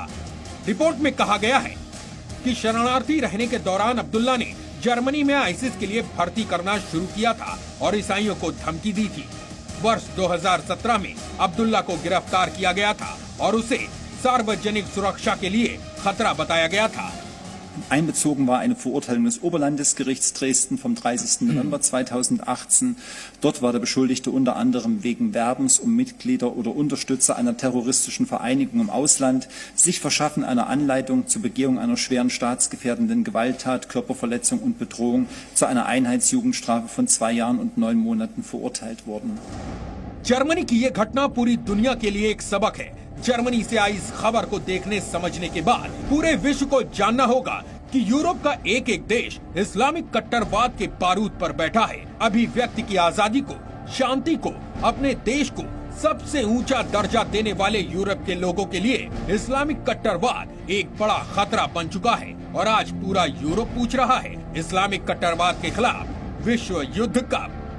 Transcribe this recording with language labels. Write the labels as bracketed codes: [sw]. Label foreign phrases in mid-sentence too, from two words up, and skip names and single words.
[hi] रिपोर्ट में कहा गया है कि शरणार्थी रहने के दौरान अब्दुल्ला ने जर्मनी में आईसिस के लिए भर्ती करना शुरू किया था और ईसाइयों को धमकी दी थी। वर्ष 2017 में अब्दुल्ला को गिरफ्तार किया गया था और उसे सार्वजनिक सुरक्षा के लिए खतरा बताया गया था। [de] Einbezogen war eine Verurteilung des Oberlandesgerichts Dresden vom 30. November 2018. Dort war der Beschuldigte unter anderem wegen Werbens um Mitglieder oder Unterstützer einer terroristischen Vereinigung im Ausland, sich Verschaffen einer Anleitung zur Begehung einer schweren staatsgefährdenden Gewalttat, Körperverletzung und Bedrohung zu einer Einheitsjugendstrafe von 2 Jahren und 9 Monaten verurteilt worden. [hi] जर्मनी की ये घटना पूरी दुनिया के लिए एक सबक है। जर्मनी से आई इस खबर को देखने समझने के बाद पूरे विश्व को जानना होगा कि यूरोप का एक एक देश इस्लामिक कट्टरवाद के बारूद पर बैठा है। अभिव्यक्ति की आजादी को, शांति को, अपने देश को सबसे ऊंचा दर्जा देने वाले यूरोप के लोगों के लिए इस्लामिक कट्टरवाद एक बड़ा खतरा बन चुका है और आज पूरा यूरोप पूछ रहा है इस्लामिक कट्टरवाद के खिलाफ विश्व युद्ध कब।